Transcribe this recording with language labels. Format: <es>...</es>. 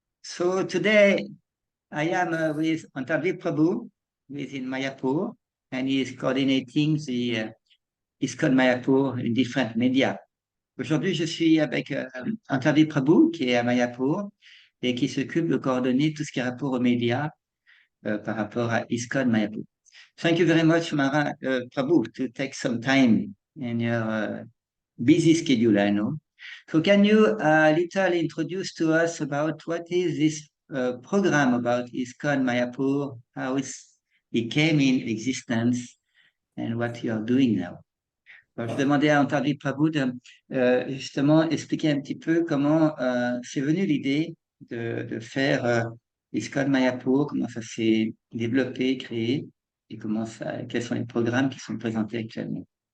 <en>So today I am with Antardwipa Prabhu, who is in Mayapur, and he is coordinating the ISKCON Mayapur in different media.</en> <fr>Aujourd'hui, je suis avec Antardwipa Prabhu, qui est à Mayapur, et qui s'occupe de coordonner tout ce qui est rapport aux médias par rapport à ISKCON Mayapur.</fr> <en>Thank you very much, Prabhu, to take some time in your busy schedule, I know. So can you little introduce to us about what is this program about ISKCON Mayapur, how it came in existence, and what you are doing now?</en> <fr>Alors, je demandais à Antardwipa Prabhu de justement expliquer un petit peu comment c'est venu l'idée de faire ISKCON Mayapur, comment ça s'est développé, créé, et quels sont les programmes qui sont présentés actuellement.</fr>